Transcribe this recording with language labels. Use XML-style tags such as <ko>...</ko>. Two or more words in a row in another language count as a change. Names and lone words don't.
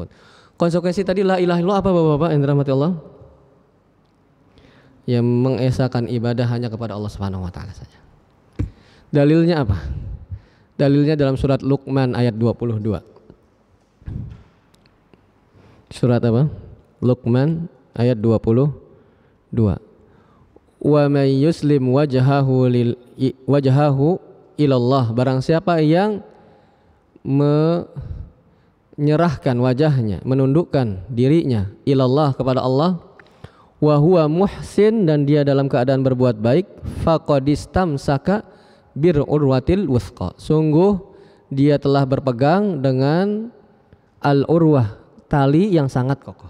<id>Konsekuensi tadi</id> <ar>لا إله إلا الله</ar> <id>apa Bapak-bapak yang dirahmati Allah? Yang mengesahkan ibadah hanya kepada Allah</id> <ar>سبحانه وتعالى</ar> <id>saja. Dalilnya apa? Dalilnya dalam surat Luqman ayat 22. Surat apa? Luqman ayat 22.</id> <ar>ومن يسلم وجهه إلى الله,</ar> <id>barang siapa yang menyerahkan wajahnya, menundukkan dirinya ilallah, kepada Allah,</id> <ar>وهو محسن,</ar> <id>dan dia dalam keadaan berbuat baik,</id> <ar>فقد استمسك بالعروة الوثقى,</ar> <id>sungguh dia telah berpegang dengan al-urwah, tali yang sangat kokoh.</id>